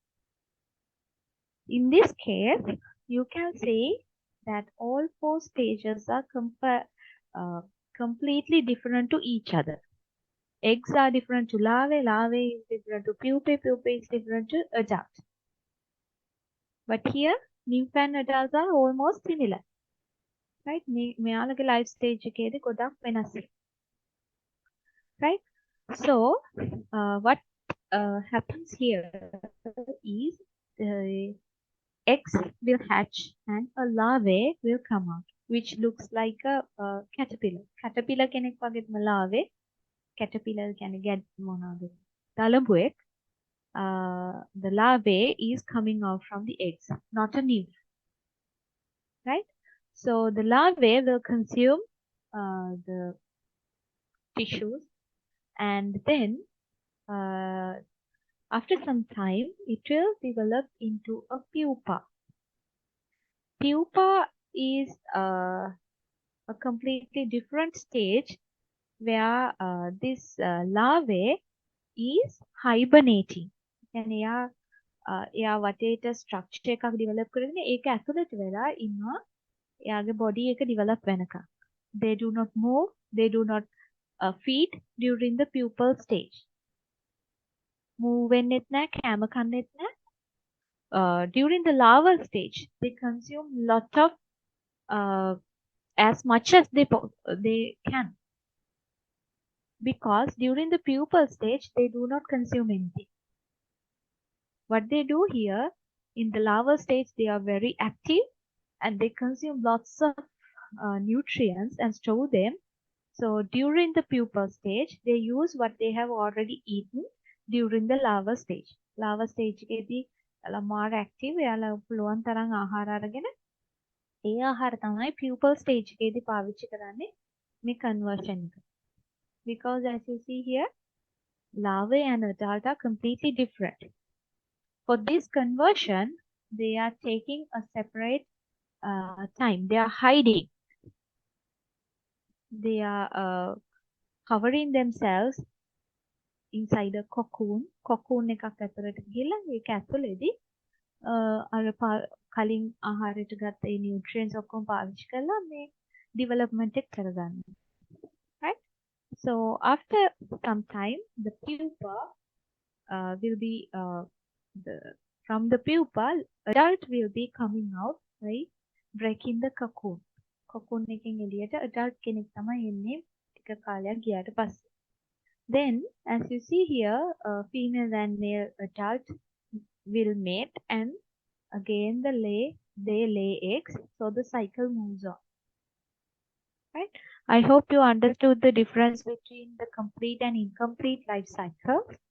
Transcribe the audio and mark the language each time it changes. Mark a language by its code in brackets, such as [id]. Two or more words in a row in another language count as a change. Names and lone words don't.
[en] In this case, you can say that all 4 stages are completely different to each other. Eggs are different to larvae, larvae is different to pupae, pupae is different to adult. But here, nymph and adults are almost similar. [si] Right? මෙයාලගේ [en] life stage [si] එකේදී ගොඩක් වෙනස්. [en] Right? So, what happens here is the eggs will hatch and a larvae will come out, which looks like a caterpillar. [si] Caterpillar කෙනෙක් වගේම larvae. Caterpillar කියන්නේ ගැඩ් මොනවාද? දලබුවෙක්. [en] The larvae is coming out from the eggs, not a nymph. Right? So the larvae will consume the tissues, and then after some time it will develop into a pupa. Pupa is a completely different stage where this larvae is hibernating. [si] يعني එයා වටේට ස්ට්‍රක්චර් එකක් ඩිවෙලොප් කරගෙන ඒක ඇතුළට වෙලා ඉන්නවා එයාගේ බොඩි එක ඩිවෙලොප් වෙනකන්. [en] They do not move, they do not feed during the pupal stage. [si] Move වෙන්නෙත් නැහැ, කෑම කන්නෙත් නැහැ. [en] During the larval stage, they consume lot of as much as they can. Because during the pupal stage, they do not consume anything. What they do here, in the larval stage, they are very active and they consume lots of nutrients and store them. So during the pupal stage, they use what they have already eaten during the larval stage. Larval stage [si] එකේදී [en] more active, [si] එයාලා පුළුවන් තරම් ආහාර අරගෙන ඒ ආහාර තමයි [en] pupal stage [si] එකේදී පාවිච්චි කරන්නේ මේ conversion එක. [en] Because as you see here, larvae and adult are completely different. For this conversion, they are taking a separate time. They are hiding. They are covering themselves inside a cocoon. [si] Cocoon එකක් ඇතුළට ගිහලා ඒක ඇතුළේදී අර කලින් ආහාරයට ගත්ත ඒ nutrients ඔක්කොම පාවිච්චි කරලා මේ development එක කරගන්නවා. [en] Right? So after some time, the pupa will be from the pupa, adult will be coming out by breaking the cocoon. [si] Cocoon එකෙන් එළියට adult කෙනෙක් තමයි එන්නේ ටික කාලයක් ගියාට පස්සේ. [en] Then, as you see here, female and male adult will mate, and again they lay eggs. So the cycle moves on. Right? I hope you understood the difference between the complete and incomplete life cycle.